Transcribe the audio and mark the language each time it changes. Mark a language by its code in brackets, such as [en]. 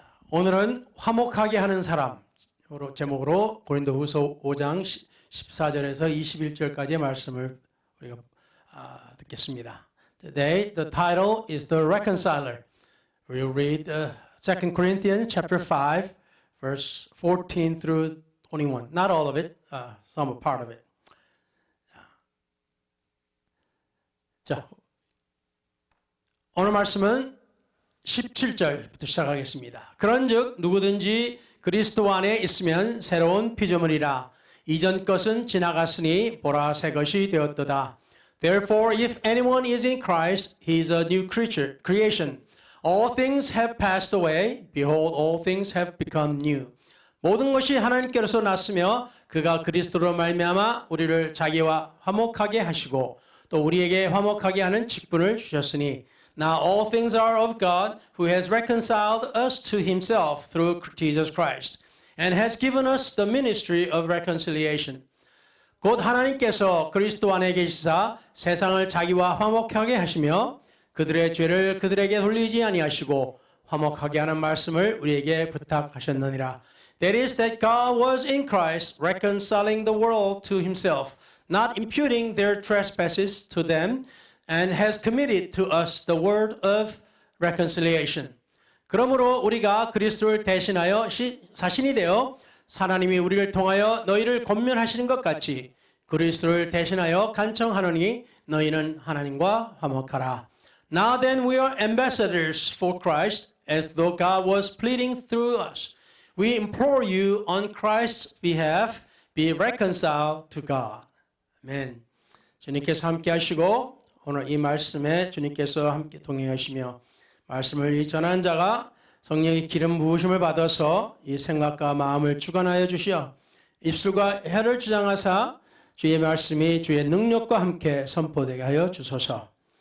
[ko] 오늘은 화목하게 하는 사람으로 제목으로 고린도후서 5장 14절에서 21절까지의 말씀을 우리가 듣겠습니다. [en] Today the title is The Reconciler. We'll read 2 Corinthians chapter 5 verse 14 through 21. Not all of it, some part of it. [ko] 자, 오늘 말씀은 17절부터 시작하겠습니다. 그런즉 누구든지 그리스도 안에 있으면 새로운 피조물이라. 이전 것은 지나갔으니 보라 새 것이 되었도다. [en] Therefore, if anyone is in Christ, he is a new creation. All things have passed away. Behold, all things have become new. [ko] 모든 것이 하나님께로서 났으며 그가 그리스도로 말미암아 우리를 자기와 화목하게 하시고 또 우리에게 화목하게 하는 직분을 주셨으니 [en] Now all things are of God who has reconciled us to himself through Jesus Christ and has given us the ministry of reconciliation. [ko] 곧 하나님께서 그리스도 안에 계시사 세상을 자기와 화목하게 하시며 그들의 죄를 그들에게 돌리지 아니하시고 화목하게 하는 말씀을 우리에게 부탁하셨느니라. [en] That is that God was in Christ reconciling the world to himself, not imputing their trespasses to them, and has committed to us the word of reconciliation. [ko] 그러므로 우리가 그리스도를 대신하여 사신이 되어 하나님이 우리를 통하여 너희를 권면하시는 것 같이 그리스도를 대신하여 간청하노니 너희는 하나님과 화목하라. [en] Now then we are ambassadors for Christ, as though God was pleading through us. We implore you on Christ's behalf, be reconciled to God. [ko] 아멘. 주님께서 함께 하시고 오늘 이 말씀에 주님께서 함께 동행하시며 말씀을 전한 자가 성령의 기름 부으심을 받아서 이 생각과 마음을 주관하여 주시어 입술과 혀를 주장하사 주의 말씀이 주의 능력과 함께 선포되게 하여 주소서.